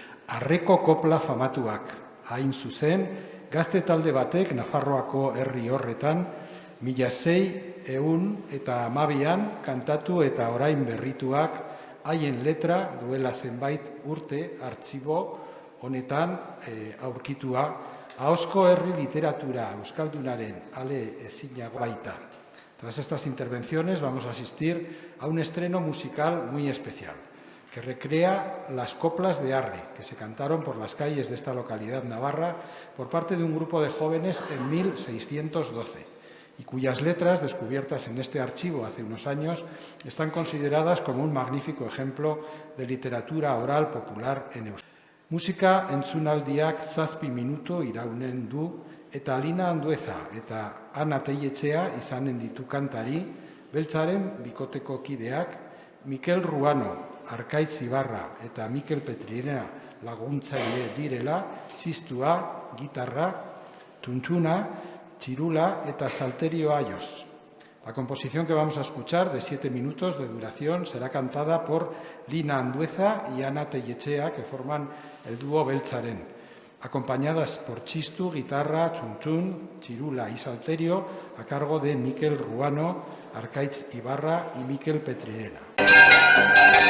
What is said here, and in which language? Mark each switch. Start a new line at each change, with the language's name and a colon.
Basque: Arreko kopla famatuak, hain zuzen, gazte talde batek Nafarroako herri horretan 1612an kantatu eta orain berrituak haien letra duela zenbait urte artxibo honetan aurkitua ahozko herri literatura euskaldunaren ale ezinago baita.
Spanish: Tras estas intervenciones vamos a asistir a un estreno musical muy especial, que recrea las coplas de Arre, que se cantaron por las calles de esta localidad navarra por parte de un grupo de jóvenes en 1612, y cuyas letras, descubiertas en este archivo hace unos años, están consideradas como un magnífico ejemplo de literatura oral popular en euskera.
Basque: Musika entzunaldiak 7 minutu iraunen du, eta Alina Andueza eta Ana Teietxea izanen ditu kantari, Beltzaren bikoteko kideak, Mikel Ruano, Arkaitz Ibarra eta Mikel Petrirena laguntzaile direla, txistua, gitarra, tuntuna, txirula eta salterio ayos.
Spanish: La composición que vamos a escuchar, de 7 minutos de duración, será cantada por Lina Andueza y Ana Teietxea, que forman el dúo Beltzaren, acompañadas por txistu, guitarra, tuntún, txirula y salterio, a cargo de Mikel Ruano, Arkaitz Ibarra y Mikel Petrirena.